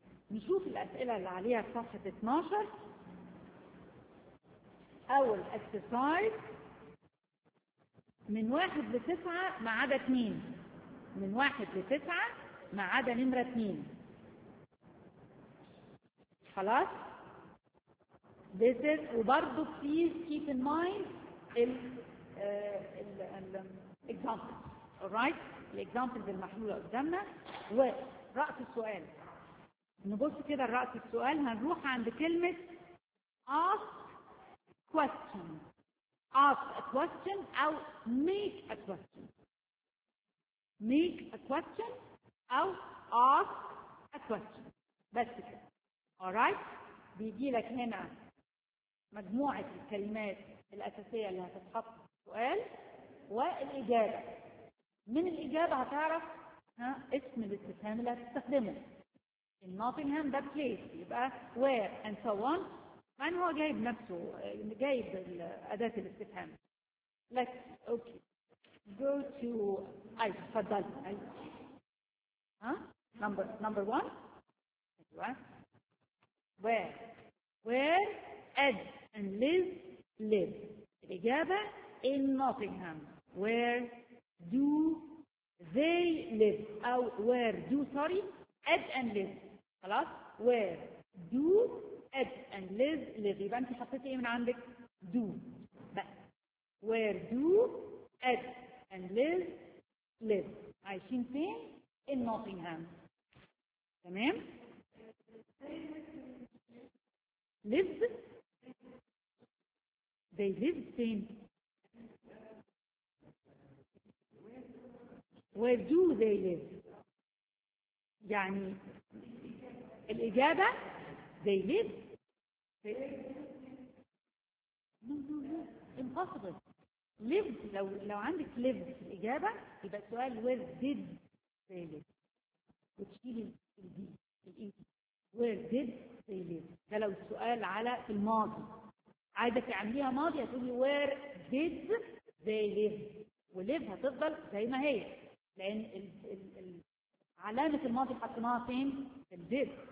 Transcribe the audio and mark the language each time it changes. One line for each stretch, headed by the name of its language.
Arabic: نشوف الاسئلة اللي عليها في صفحة 12. اول اكسرسايز من 1 لـ 9 ما عدا 2، من 1 لـ 9 ما عدا نمرة 2. خلاص،
English: this is،
Arabic: وبرضو
English: please keep in mind ال examples، alright، ال examples
Arabic: المحلولة قدامنا. ورأس السؤال، نبص كده لرأس السؤال، هنروح عند كلمة ask question،
English: ask a question
Arabic: أو
English: make a question،
Arabic: make a question أو ask a question، بس كده.
English: Alright،
Arabic: بيجي لك هنا مجموعة الكلمات الأساسية اللي هتتحط في السؤال والإجابة، من الإجابة هتعرف ها اسم الاستفهام اللي هتستخدمه.
English: In Nottingham the place،
Arabic: يبقى
English: where and so on،
Arabic: مع ان هو جايب نفسه، جايب أداة الاستفهام.
English: Let's okay go to
Arabic: أي تفضل أي ها
English: number one.
Arabic: أيوة،
English: where Ed and Liz live.
Arabic: الإجابة
English: in Nottingham. Where do they live؟ أو where do، sorry، Ed and Liz.
Arabic: خلاص،
English: where do Ed and Liz live؟
Arabic: يبقى أنت حطيتي إيه من عندك؟ do بس.
English: Where do Ed and Liz live؟
Arabic: عايشين فين؟
English: in Nottingham.
Arabic: تمام؟
English: They live same. Where do they live؟
Arabic: يعني الإجابة
English: they live. No. Impossible.
Arabic: Live، لو عندك live في الإجابة يبقى السؤال
English: where did they live؟
Arabic: وتشيلي الدي الإي. Where did they live؟ ده لو السؤال على في الماضي، عايزة تعمليها ماضي هتقولي
English: where did they live،
Arabic: وlive هتفضل زي ما هي لأن علامة الماضي حطيناها فين؟ في did.